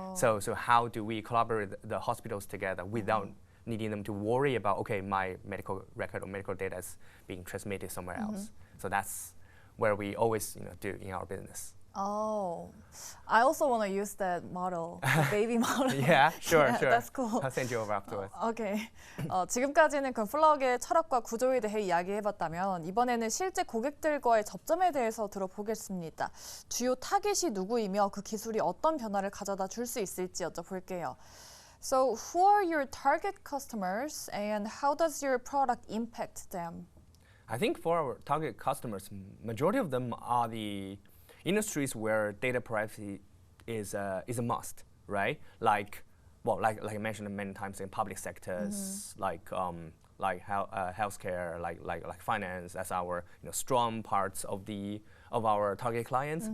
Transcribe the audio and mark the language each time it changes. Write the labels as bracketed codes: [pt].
[en] So how do we collaborate the hospitals together without needing them to worry about, okay, my medical record or medical data is being transmitted somewhere else? So that's where we always do in our business. Oh, I also want to use that model, the baby model. Yeah, sure. That's cool. I'll send you over afterwards. Okay. [ko] 지금까지는 그 플럭의 철학과 구조에 대해 이야기해봤다면 이번에는 실제 고객들과의 접점에 대해서 들어보겠습니다. 주요 타깃이 누구이며 그 기술이 어떤 변화를 가져다 줄 수 있을지 여쭤볼게요. [en] So, who are your target customers and how does your product impact them? I think for our target customers, majority of them are the industries where data privacy is a must, right? Like I mentioned many times in public sectors, like healthcare, like finance, as our strong parts of our target clients.